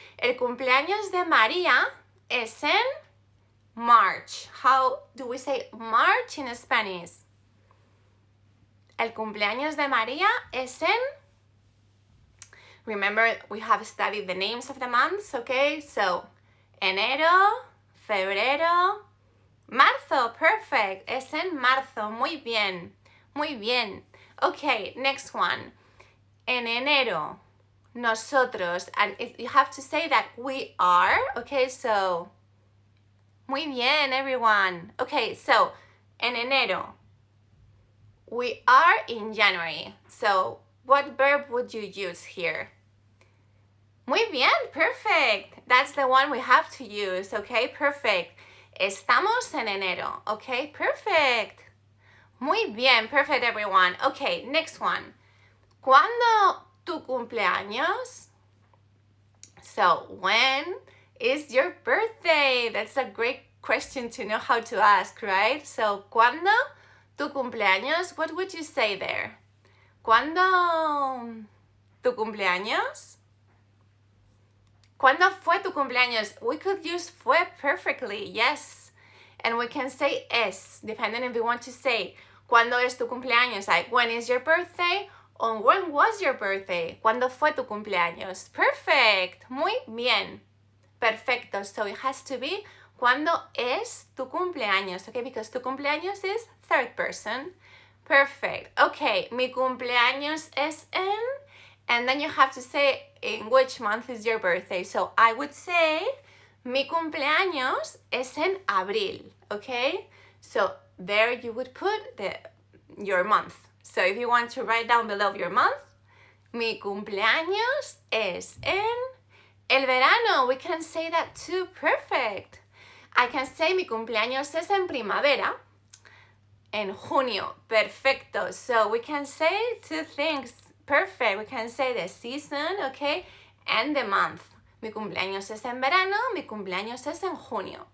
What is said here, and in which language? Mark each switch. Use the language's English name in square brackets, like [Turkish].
[Spanish] El cumpleaños de María es en March. [English] How do we say March in Spanish? [Spanish] El cumpleaños de María es en... [English] Remember, we have studied the names of the months, okay? [Spanish] So, enero, febrero, marzo, perfect. Es en marzo, muy bien, muy bien. [English] Okay, next one. [Spanish] En enero, nosotros, [English] and you have to say that we are, okay? So, [Spanish] muy bien, [English] everyone. Okay, so, en enero, we are in January. So, what verb would you use here? [Spanish] Muy bien, [English] perfect. That's the one we have to use, okay? Perfect. [Spanish] Estamos en enero, [English] okay? Perfect. [Spanish] Muy bien, [English] perfect, everyone. Okay, next one. [Spanish] ¿Cuándo tu cumpleaños? [English] So, when is your birthday? That's a great question to know how to ask, right? [Spanish] So, ¿cuándo tu cumpleaños? [English] What would you say there? [Spanish] ¿Cuándo tu cumpleaños? ¿Cuándo fue tu cumpleaños? [English] We could use fue perfectly, yes. And we can say es, depending if we want to say, [Spanish] ¿cuándo es tu cumpleaños? [English] Like, when is your birthday? Or when was your birthday? [Spanish] ¿Cuándo fue tu cumpleaños? Perfect. Muy bien. Perfecto. [English] So it has to be [Spanish] ¿cuándo es tu cumpleaños? [English] Okay, because [Spanish] tu cumpleaños [English] is third person. Perfect. [Spanish] Okay, mi cumpleaños es en... [English] And then you have to say in which month is your birthday. So I would say [Spanish] mi cumpleaños es en abril. [English] Okay? So there you would put your month. So if you want to write down below your month, [Spanish] mi cumpleaños es en el verano. [English] We can say that too. Perfect. [Spanish] I can say mi cumpleaños es en primavera. En junio. Perfecto. [English] So we can say two things. Perfect. We can say the season, okay, and the month. [Spanish] Mi cumpleaños es en verano. Mi cumpleaños es en junio.